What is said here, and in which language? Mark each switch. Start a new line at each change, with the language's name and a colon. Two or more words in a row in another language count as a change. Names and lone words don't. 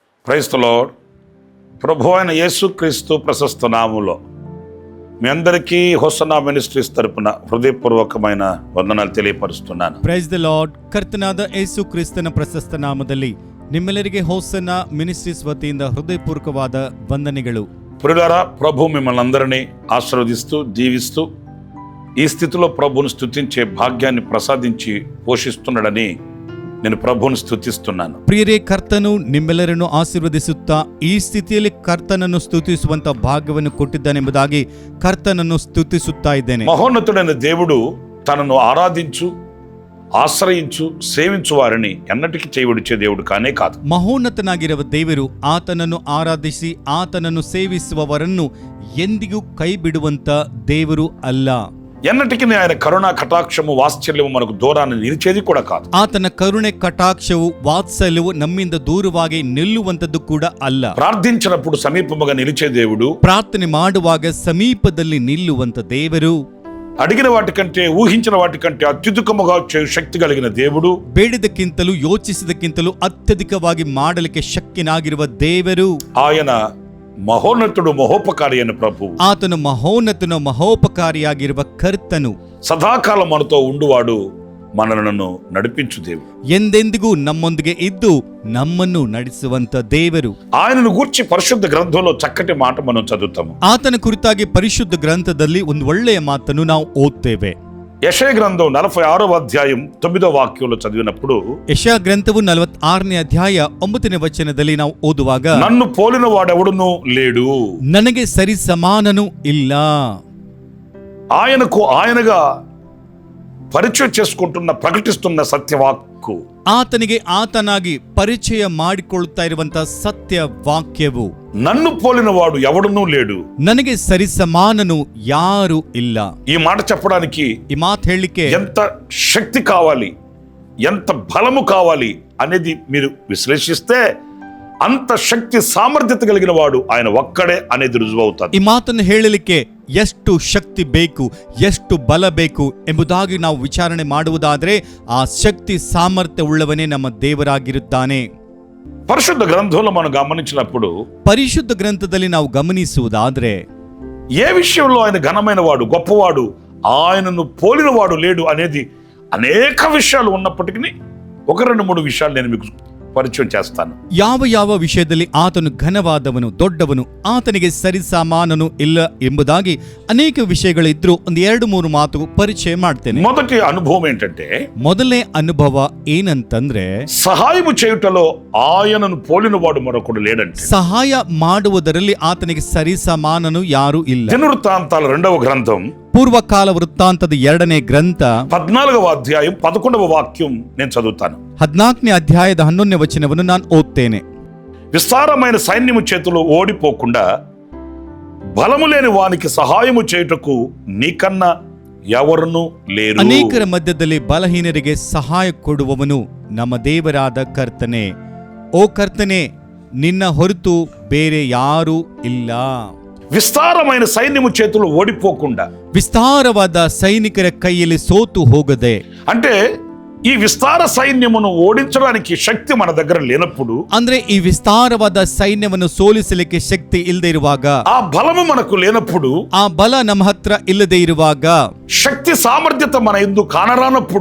English: Praise the Lord.
Telugu: ప్రభు అయిన యేసుక్రీస్తు ప్రశస్త నామములో మీ అందరికీ హోసన్నా మినిస్ట్రీస్ తరపున ಹೃದಯಪೂರ್ವಕమైన ವಂದನಾలు తెలియపరుస్తున్నాను.
English: Praise the Lord.
Kannada: ಕರ್ತನಾದ ಯೇಸು ಕ್ರಿಸ್ತನ ಪ್ರಶಸ್ತ ನಾಮದಲ್ಲಿ ನಿಮ್ಮೆಲ್ಲರಿಗೆ ಹೋಸನ್ನ ಮಿನಿಸ್ಟ್ರೀಸ್ ವತಿಯಿಂದ ಹೃದಯಪೂರ್ವಕವಾದ ವಂದನೆಗಳು.
Telugu: ప్రియులారా, ప్రభు మిమ్మల్ని అందరినీ ఆశీర్వదిస్తూ దీవిస్తూ ఈ స్థితిలో ప్రభువును స్తుతించే భాగ్యాన్ని ప్రసాదించి పోషిస్తున్నాడని నేను ప్రభువును స్తుతిస్తున్నాను.
Kannada: ಪ್ರಿಯರೇ, ಕರ್ತನು ನಿಮ್ಮೆಲ್ಲರನ್ನು ಆಶೀರ್ವದಿಸುತ್ತಾ ಈ ಸ್ಥಿತಿಯಲ್ಲಿ ಕರ್ತನನ್ನು ಸ್ತುತಿಸುವಂತ ಭಾಗ್ಯವನ್ನು ಕೊಟ್ಟಿದ್ದಾನೆಂಬುದಾಗಿ ಕರ್ತನನ್ನು ಸ್ತುತಿಸುತ್ತಾ ಇದ್ದೇನೆ.
Telugu: మహోన్నతుడైన దేవుడు తనను ఆరాధించు, ఆశ్రయించు, సేవించు వారిని ఎన్నటికీ చేయవిడిచే దేవుడు కానే కాదు.
Kannada: ಮಹೋನ್ನತನಾಗಿರುವ ದೇವರು ಆತನನ್ನು ಆರಾಧಿಸಿ ಆತನನ್ನು ಸೇವಿಸುವವರನ್ನು ಎಂದಿಗೂ ಕೈ ಬಿಡುವಂತ ದೇವರು ಅಲ್ಲ.
Telugu: ఎన్నటికీ ఆయన కరుణా కటాక్షము వాత్సల్యము మనకు దూరాన్ని నిలిచేది కూడా కాదు.
Kannada: ಆತನ ಕರುಣೆ ಕಟಾಕ್ಷವು ವಾತ್ಸಲ್ಯವು ನಮ್ಮಿಂದ ದೂರವಾಗಿ ನಿಲ್ಲುವಂತದ್ದು ಕೂಡ ಅಲ್ಲ.
Telugu: ప్రార్థించినప్పుడు సమీపముగా నిలిచే దేవుడు,
Kannada: ಪ್ರಾರ್ಥನೆ ಮಾಡುವಾಗ ಸಮೀಪದಲ್ಲಿ ನಿಲ್ಲುವಂತ ದೇವರು,
Telugu: అడిగిన వాటికంటే ఊహించిన వాటికంటే అత్యుత్తమముగా చేయు శక్తి కలిగిన దేవుడు,
Kannada: ಬೇಡಿದಕ್ಕಿಂತಲೂ ಯೋಚಿಸಿದಕ್ಕಿಂತಲೂ ಅತ್ಯಧಿಕವಾಗಿ ಮಾಡಲಿಕ್ಕೆ ಶಕ್ಯನಾಗಿರುವ ದೇವರು,
Telugu: ఆయన మహోన్నతుడు మహోపకారి అయిన ప్రభు,
Kannada: ಆತನು ಮಹೋನ್ನತನು ಮಹೋಪಕಾರಿಯಾಗಿರುವ ಕರ್ತನು,
Telugu: సదాకాలం మనతో ఉండువాడు, మనలను నడిపించు దేవుడు,
Kannada: ಎಂದೆಂದಿಗೂ ನಮ್ಮೊಂದಿಗೆ ಇದ್ದು ನಮ್ಮನ್ನು ನಡೆಸುವಂತ ದೇವರು.
Telugu: ఆయనను గూర్చి పరిశుద్ధ గ్రంథంలో చక్కటి మాట మనం చదువుతాము.
Kannada: ಆತನ ಕುರಿತಾಗಿ ಪರಿಶುದ್ಧ ಗ್ರಂಥದಲ್ಲಿ ಒಂದು ಒಳ್ಳೆಯ ಮಾತನ್ನು ನಾವು ಓದ್ತೇವೆ.
Telugu: యెషయా గ్రంథం 46వ అధ్యాయం 9వ వాక్యంలో చదివినప్పుడు,
Kannada: ಯೆಶಾಯ ಗ್ರಂಥವು 46ನೇ ಅಧ್ಯಾಯ 9ನೇ ವಚನದಲ್ಲಿ ನಾವು ಓದುವಾಗ,
Telugu: నన్ను పోలిన వాడెవడునూ లేడు,
Kannada: ನನಗೆ ಸರಿ ಸಮಾನನು ಇಲ್ಲ.
Telugu: ఆయనకు ఆయనగా పరిచయం చేసుకుంటున్న ప్రకటిస్తున్న సత్యవాక్కు,
Kannada: ಆತನಿಗೆ ಆತನಾಗಿ ಪರಿಚಯ ಮಾಡಿಕೊಳ್ಳುತ್ತಾ ಇರುವಂತಹ ಸತ್ಯ ವಾಕ್ಯವು,
Telugu: నన్ను పోలిన వాడు ఎవడునూ లేడు,
Kannada: ನನಗೆ ಸರಿ ಸಮಾನನು ಯಾರು ಇಲ್ಲ.
Telugu: ఈ మాట చెప్పడానికి
Kannada: ಈ ಮಾತು ಹೇಳಲಿಕ್ಕೆ
Telugu: ఎంత శక్తి కావాలి, ఎంత బలము కావాలి అనేది మీరు విశ్లేషిస్తే అంత శక్తి సామర్థ్యత కలిగిన వాడు ఆయన ఒక్కడే అనేది రుజువవుతుంది.
Kannada: ಈ ಮಾತನ್ನು ಹೇಳಲಿಕ್ಕೆ ಎಷ್ಟು ಶಕ್ತಿ ಬೇಕು, ಎಷ್ಟು ಬಲ ಬೇಕು ಎಂಬುದಾಗಿ ನಾವು ವಿಚಾರಣೆ ಮಾಡುವುದಾದರೆ ಆ ಶಕ್ತಿ ಸಾಮರ್ಥ್ಯ ಉಳ್ಳವನೇ ನಮ್ಮ ದೇವರಾಗಿರುತ್ತಾನೆ.
Telugu: పరిశుద్ధ గ్రంథంలో మనం గమనించినప్పుడు
Kannada: ಪರಿಶುದ್ಧ ಗ್ರಂಥದಲ್ಲಿ ನಾವು ಗಮನಿಸುವುದಾದ್ರೆ
Telugu: ఏ విషయంలో ఆయన ఘనమైన వాడు, గొప్పవాడు, ఆయనను పోలిన వాడు లేడు అనేది అనేక విషయాలు ఉన్నప్పటికీ ఒక రెండు మూడు విషయాలు నేను మీకు పరిచయం చేస్తాను.
Kannada: ಯಾವ ಯಾವ ವಿಷಯದಲ್ಲಿ ಆತನು ಘನವಾದವನು, ದೊಡ್ಡವನು, ಆತನಿಗೆ ಸರಿಸಮಾನನು ಇಲ್ಲ ಎಂಬುದಾಗಿ ಅನೇಕ ವಿಷಯಗಳಿದ್ರು ಒಂದು 2-3 ಮಾತು ಪರಿಚಯ ಮಾಡ್ತೇನೆ.
Telugu: మొదటి అనుభవం ఏంటంటే,
Kannada: ಮೊದಲನೇ ಅನುಭವ ಏನಂತಂದ್ರೆ,
Telugu: సహాయము చేయుటలో ఆయనను పోలిన వాడు మరొకడు లేడంటే.
Kannada: ಸಹಾಯ ಮಾಡುವುದರಲ್ಲಿ ಆತನಿಗೆ ಸರಿಸಮಾನನು ಯಾರು ಇಲ್ಲ.
Telugu: దినవృత్తాంతాల 2వ గ్రంథం
Kannada: ಪೂರ್ವಕಾಲ ವೃತ್ತಾಂತದ 2ನೇ ಗ್ರಂಥ
Telugu: 14వ అధ్యాయం 11వ వాక్యం నేను చదువుతాను.
Kannada: 14ನೇ ಅಧ್ಯಾಯದ 11ನೇ ವಚನವನ್ನು ನಾನು ಓದ್ತೇನೆ.
Telugu: విస్తారమైన సైన్యము చేతిలో ఓడిపోకుండా బలము లేని వానికి సహాయము చేయుటకు నీకన్నా ఎవరునూ లేరు.
Kannada: ಅನೇಕರ ಮಧ್ಯದಲ್ಲಿ ಬಲಹೀನರಿಗೆ ಸಹಾಯ ಕೊಡುವವನು ನಮ್ಮ ದೇವರಾದ ಕರ್ತನೆ. ಓ ಕರ್ತನೆ, ನಿನ್ನ ಹೊರತು ಬೇರೆ ಯಾರೂ ಇಲ್ಲ.
Telugu: విస్తారమైన సైన్యము చేతులు ఓడిపోకుండా,
Kannada: ವಿಸ್ತಾರವಾದ ಸೈನಿಕರ ಕೈಯಲ್ಲಿ ಸೋತು ಹೋಗದೆ,
Telugu: అంటే ఈ విస్తార సైన్యమును ఓడించడానికి శక్తి మన దగ్గర లేనప్పుడు,
Kannada: ಅಂದ್ರೆ ಈ ವಿಸ್ತಾರವಾದ ಸೈನ್ಯವನ್ನು ಸೋಲಿಸಲಿಕ್ಕೆ ಶಕ್ತಿ ಇಲ್ಲದೆ ಇರುವಾಗ,
Telugu: ఆ బలము మనకు లేనప్పుడు,
Kannada: ಆ ಬಲ ನಮ್ಮ ಹತ್ರ ಇಲ್ಲದೆ ಇರುವಾಗ,
Telugu: శక్తి సామర్థ్యత మన ఎందు కానరానప్పుడు,